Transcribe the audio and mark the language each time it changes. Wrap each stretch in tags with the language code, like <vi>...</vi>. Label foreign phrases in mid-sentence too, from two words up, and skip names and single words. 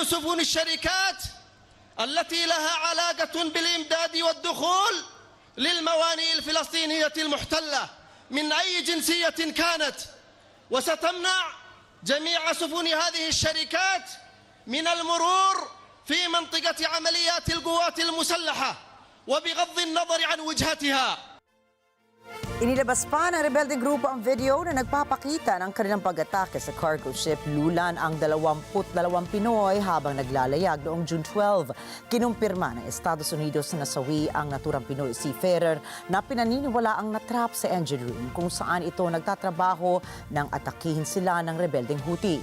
<ar>سفن الشركات التي لها علاقة بالإمداد والدخول للموانئ الفلسطينية المحتلة من أي جنسية كانت، وستمنع جميع سفن هذه الشركات من المرور في منطقة عمليات القوات المسلحة وبغض النظر عن وجهتها.</ar> <tl>Inilabas pa ng rebeldeng grupo ang video na nagpapakita ng kanilang pag-atake sa</tl> <en>cargo ship.</en> <tl>Lulan ang 22 Pinoy habang naglalayag noong June 12. Kinumpirma ng Estados Unidos na nasawi ang naturang Pinoy seafarer na pinaniniwala ang natrap sa</tl> <en>engine room</en> <tl>kung saan ito nagtatrabaho nang atakihin sila ng rebeldeng Houthi.</tl>